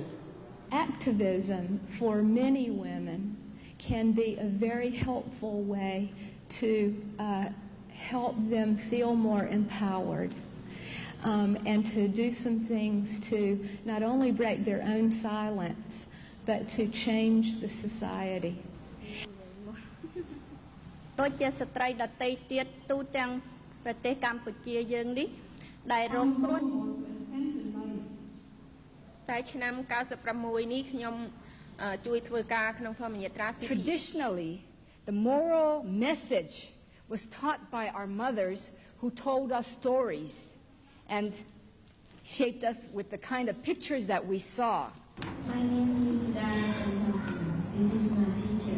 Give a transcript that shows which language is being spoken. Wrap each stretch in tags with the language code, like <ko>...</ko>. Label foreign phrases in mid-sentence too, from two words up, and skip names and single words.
<en>Activism for many women can be a very helpful way to help them feel more empowered and to do some things to not only break their own silence, but to change the society.</en> <km>ដូចជាស្ត្រីដទៃទៀតទូទាំងប្រទេសកម្ពុជាយើងនេះដែលរងគ្រោះតែឆ្នាំ96នេះខ្ញុំជួយធ្វើការក្នុងធម្មយាត្រា</km> <en>Traditionally, the moral message was taught by our mothers who told us stories and shaped us with the kind of pictures that we saw. My name is Dara and this is my picture.</en>